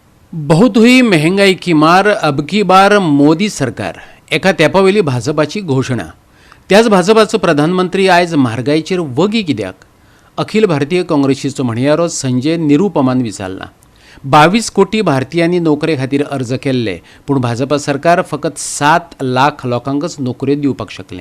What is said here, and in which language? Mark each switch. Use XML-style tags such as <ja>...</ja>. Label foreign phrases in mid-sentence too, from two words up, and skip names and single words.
<hi>बहुत हुई महंगाई की मार, अब की बार मोदी सरकार.</hi> <kok>एका तेंपावेली भाजपाची घोषणा. त्याच भाजपाचो प्रधानमंत्री आयज म्हारगायेचेर वगी कित्याक? अखिल भारतीय काँग्रेसीचो म्हणयारो संजय निरुपमान विचारला. 22 कोटी भारतीयांनी नोकरे खातीर अर्ज केल्ले, पूण भाजपा सरकार फकत 7 लाख लोकांकच नोकऱ्यो दिवपाक शकलें.</kok>